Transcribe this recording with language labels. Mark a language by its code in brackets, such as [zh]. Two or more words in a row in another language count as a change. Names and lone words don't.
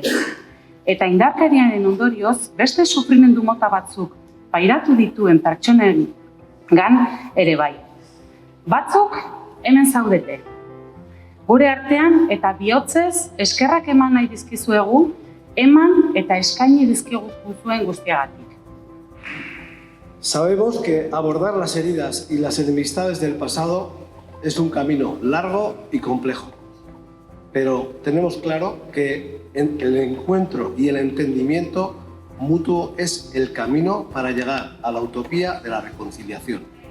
[eu] Eta indarkeriaren ondorioz beste sufrimendu mota batzuk pairatu dituen pertsonen ere bai. Batzuk hemen zaudete. Gure artean eta bihotzez eskerrak eman nahi dizkizuegu, eman eta eskaini dizkiguzuen guztiagatik. [es] Sabemos que abordar las heridas y las enemistades del pasado es un camino largo y complejo, pero tenemos claro que el encuentro y el entendimiento mutuo es el camino para llegar a la utopía de la reconciliación.